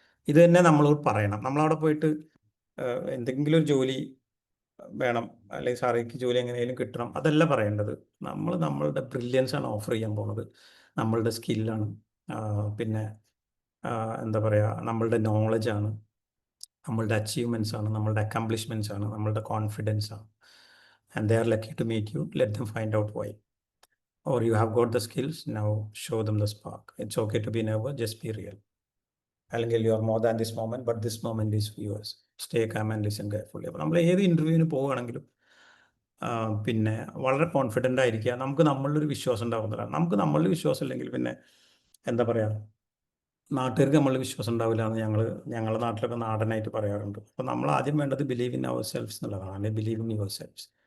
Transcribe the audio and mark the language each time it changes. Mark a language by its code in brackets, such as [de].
[ml] ഇത് തന്നെ നമ്മളോട് പറയണം. നമ്മളവിടെ പോയിട്ട് എന്തെങ്കിലും ഒരു ജോലി വേണം, അല്ലെങ്കിൽ സാറേക്ക് ജോലി എങ്ങനെയും കിട്ടണം, അതല്ല പറയേണ്ടത്. നമ്മളുടെ ബ്രില്യൻസ് ആണ് ഓഫർ ചെയ്യാൻ പോകുന്നത്. നമ്മളുടെ സ്കില്ലാണ്, പിന്നെ എന്താ പറയുക, നമ്മളുടെ നോളജാണ്, നമ്മളുടെ അച്ചീവ്മെൻറ്റ്സ് ആണ്, നമ്മളുടെ അക്കംപ്ലിഷ്മെൻറ്റ്സ് ആണ്, നമ്മളുടെ കോൺഫിഡൻസ് ആണ്. [en] And they are lucky to meet you. Let them find out why. Or you have got the skills, now show them the spark. It's okay to be nervous, just be real. അല്ലെങ്കിൽ you are more than this moment, but this moment is yours. Stay calm and listen carefully. [ml] അപ്പോൾ നമ്മൾ ഏത് ഇൻ്റർവ്യൂവിന് പോവുകയാണെങ്കിലും പിന്നെ വളരെ confident ആയിരിക്കുക. നമുക്ക് നമ്മളിലൊരു വിശ്വാസം ഉണ്ടാവുന്നതാണ്. നമുക്ക് നമ്മളിൽ വിശ്വാസം ഇല്ലെങ്കിൽ പിന്നെ എന്താ പറയുക, നാട്ടുകാർക്ക് നമ്മളിൽ വിശ്വാസം ഉണ്ടാവില്ല എന്ന് ഞങ്ങളുടെ നാട്ടിലൊക്കെ നാടനായിട്ട് പറയാറുണ്ട്. അപ്പോൾ നമ്മൾ ആദ്യം വേണ്ടത് [en] believe in ourselves [ml] എന്നുള്ളതാണ്. [en] Believe in yourselves.